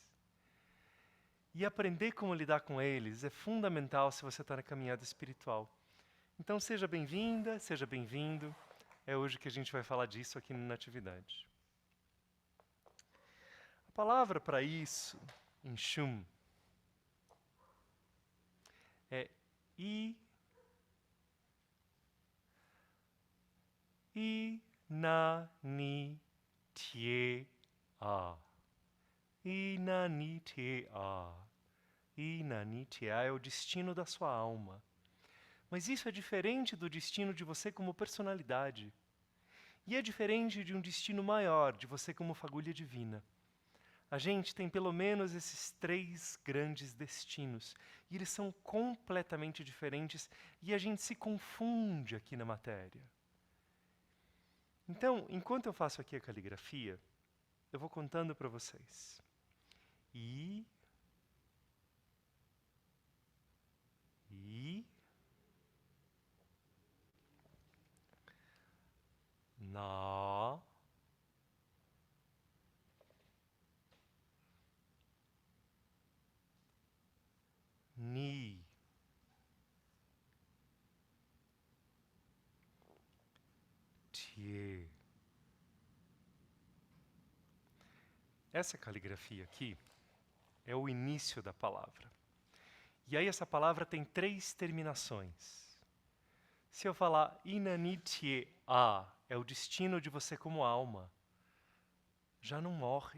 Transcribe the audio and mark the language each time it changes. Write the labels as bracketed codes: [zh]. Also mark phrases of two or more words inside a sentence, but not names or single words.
[pt] E aprender como lidar com eles é fundamental se você está na caminhada espiritual. Então seja bem-vinda, seja bem-vindo. É hoje que a gente vai falar disso aqui na Natividade. A palavra para isso, em Shum, é I, na, ni, tie, a. I, na, ni, tie, a. I, na, ni, tie, a é o destino da sua alma. Mas isso é diferente do destino de você como personalidade. E é diferente de um destino maior, de você como fagulha divina. A gente tem pelo menos esses 3 grandes destinos. E eles são completamente diferentes e a gente se confunde aqui na matéria. Então, enquanto eu faço aqui a caligrafia, eu vou contando para vocês. I, na, ni, tie, essa caligrafia aqui é o início da palavra. E aí essa palavra tem 3 terminações. Se eu falar inanitie a, é o destino de você como alma, já não morre.